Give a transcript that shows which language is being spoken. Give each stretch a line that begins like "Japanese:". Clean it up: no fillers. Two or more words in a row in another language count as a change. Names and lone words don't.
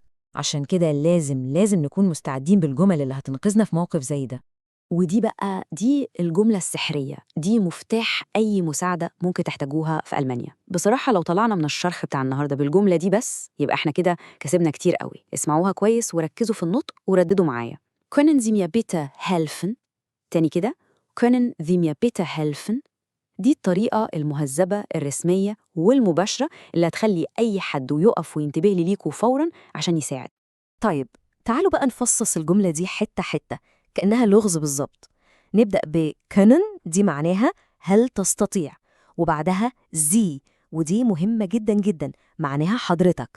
Arabic: عشان كده لازم نكون مستعدين بالجمل اللي هتنقذنا في موقف زي ده. دي الجملة السحرية، دي مفتاح أي مساعدة ممكن تحتاجوها في ألمانيا. بصراحة لو طلعنا من الشرح بتاع النهاردة بالجملة دي بس يبقى احنا كده كسبنا كتير قوي. اسمعوها كويس وركزوا في النطق ورددوا معايا.
German: Können Sie mir bitte helfen؟
Arabic: تاني كده.
German: Können Sie mir bitte helfen؟
Arabic: دي الطريقة المهذبة الرسمية والمباشرة اللي هتخلي أي حد يقف وينتبه لي ليكوا فوراً عشان يساعد. طيب تعالوا بقى نفصص الجملة دي حتة حتة كأنها لغز بالظبط. نبدأ ب können، دي معناها هل تستطيع، وبعدها زي، ودي مهمة جدا جدا، معناها حضرتك.